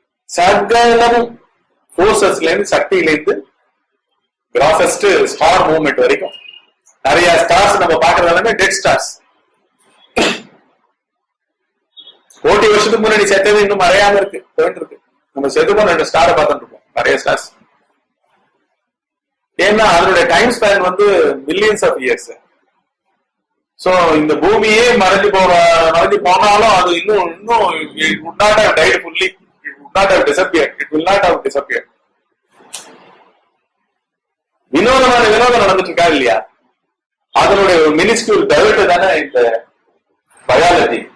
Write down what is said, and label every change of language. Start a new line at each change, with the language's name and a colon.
Tamil: சகலமும் போர்சஸ்ல இருந்து, சக்தியில இருந்து கிராஃபஸ்ட் ஸ்டார் மூவ்மெண்ட் வரைக்கும் நிறைய ஸ்டார்ஸ் நம்ம பாக்குறது எல்லாமே டெட் ஸ்டார்ஸ். கோடி வருஷத்துக்கு முன்னாடி செத்தது இன்னும் மறையாம இருக்கு, போயிட்டு இருக்கு. நம்ம செத்துப்போம் 2 ஸ்டாரை பார்த்துட்டு இருக்கோம், நிறைய ஸ்டார்ஸ். ஏன்னா அதனுடைய
English: Time span millions of years. So
Tamil: இந்த பூமியே மறைஞ்சு போனாலும் அது இன்னும்
English: it would not have died fully, it would not have disappeared, it will not have disappeared.
Tamil: வினோதம் நடந்துட்டு இருக்கா இல்லையா? அதனுடைய ஒரு மினிஸ்கியூல் டெவலப் தானே இந்த பயாலஜி.